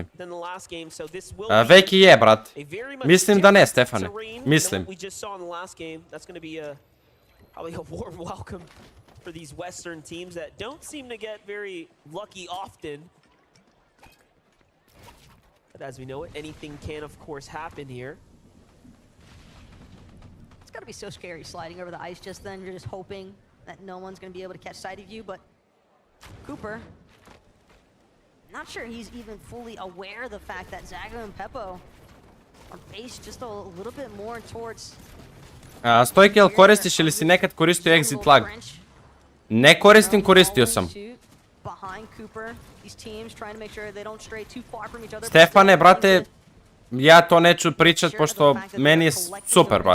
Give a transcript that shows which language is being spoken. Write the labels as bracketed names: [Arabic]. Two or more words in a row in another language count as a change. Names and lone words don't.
[Serbian] Veki je, brat. Mislim da ne, Stefane. Mislim. [English] We just saw in the last game. That's going to be probably a warm welcome for these Western teams that don't seem to get very lucky often. But as we know it, anything can, of course, happen here. It's got to be so scary sliding over the ice just then. You're just hoping that no one's going to be able to catch sight of you, but Cooper, not sure he's even fully aware of the fact that Zago and Pepo are based just a little bit more towards... [Serbian] Stojke, jel koristiš ili si nekad koristio exit lag? Ne koristim, koristio sam. Stefane, brate, ja to neću pričat pošto meni je super, brate.